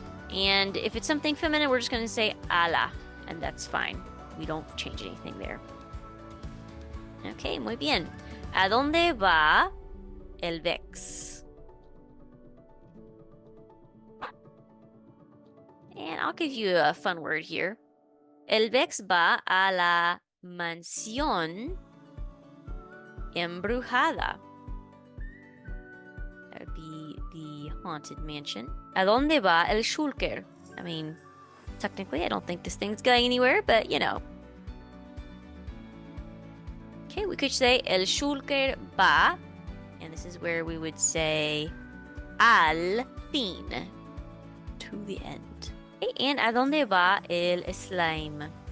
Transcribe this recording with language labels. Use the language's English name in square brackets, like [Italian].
[English] And if it's something feminine, we're just going to say ala, and that's fine. We don't change anything there. Okay, muy bien. [Spanish] ¿A dónde va el Vex? [English] And I'll give you a fun word here. [Spanish] El Vex va a la mansión embrujada. [English] That would be the haunted mansion. ¿A dónde va el shulker? I mean, technically, I don't think this thing's going anywhere, but you know. Okay, we could say el shulker va And this is where we would say al fin, to the end. [Spanish] Okay, and ¿a dónde va el slime?